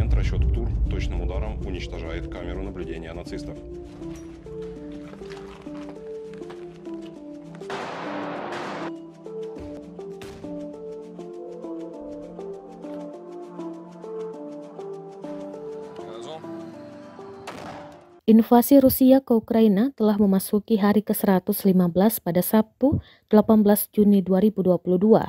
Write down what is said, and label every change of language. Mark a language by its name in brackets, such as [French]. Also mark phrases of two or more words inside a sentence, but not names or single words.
[Russian] расчет ТУР точным ударом уничтожает камеру наблюдения нацистов. [Indonesian] Invasi Rusia ke Ukraina telah memasuki hari ke-115 pada Sabtu, 18 Juni 2022.